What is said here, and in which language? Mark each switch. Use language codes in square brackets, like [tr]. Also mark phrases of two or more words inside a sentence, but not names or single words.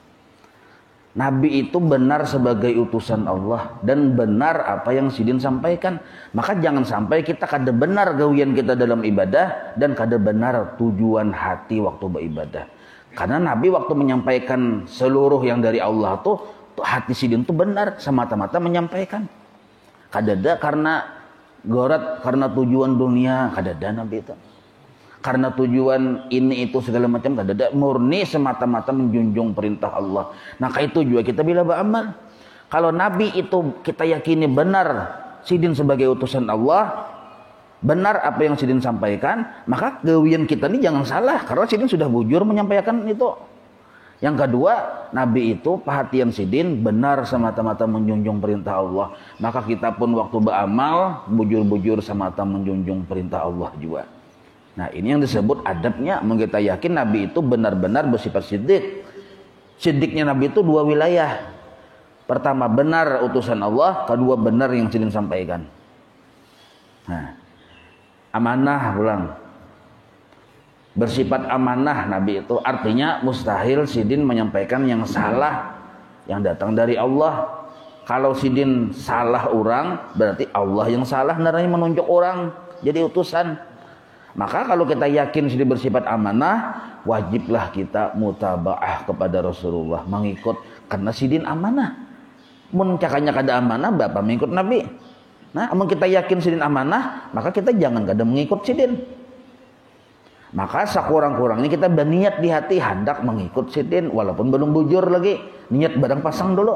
[id] Nabi itu benar sebagai utusan Allah dan benar apa yang Sidin sampaikan. [bjn] Maka jangan sampai kita kada benar gawian kita dalam ibadah dan kada benar tujuan hati waktu beribadah. [id] Karena Nabi waktu menyampaikan seluruh yang dari Allah tuh hati Sidin tuh benar, semata-mata menyampaikan. [bjn] Kada ada karena gorat, karena tujuan dunia, kada ada Nabi itu. [id] Karena tujuan ini itu segala macam, kada ada, murni semata-mata menjunjung perintah Allah. Nah, itu juga kita bila beramal. Kalau Nabi itu kita yakini benar Sidin sebagai utusan Allah, benar apa yang Sidin sampaikan, maka gawian kita ini jangan salah karena Sidin sudah bujur menyampaikan itu. Yang kedua, Nabi itu perhatian Sidin benar semata-mata menjunjung perintah Allah. Maka kita pun waktu beramal bujur-bujur semata menjunjung perintah Allah juga. Nah, ini yang disebut adabnya. Kita yakin Nabi itu benar-benar bersifat siddiq. Siddiqnya Nabi itu dua wilayah. Pertama, benar utusan Allah. Kedua, benar yang Sidin sampaikan. Nah, amanah pulang. Bersifat amanah Nabi itu artinya mustahil Sidin menyampaikan yang salah yang datang dari Allah. Kalau Sidin salah orang, berarti Allah yang salah naranya menunjuk orang jadi utusan. Maka kalau kita yakin Sidin bersifat amanah, wajiblah kita mutabaah kepada Rasulullah, mengikut karena Sidin amanah. [bjn] Mun cakanya kada amanah, bapak mengikut Nabi. Nah, amun kita yakin Sidin amanah, maka kita jangan kada mengikut Sidin. [id] Maka sekurang-kurangnya kita berniat di hati hendak mengikut Sidin walaupun belum bujur lagi, niat barang pasang dulu.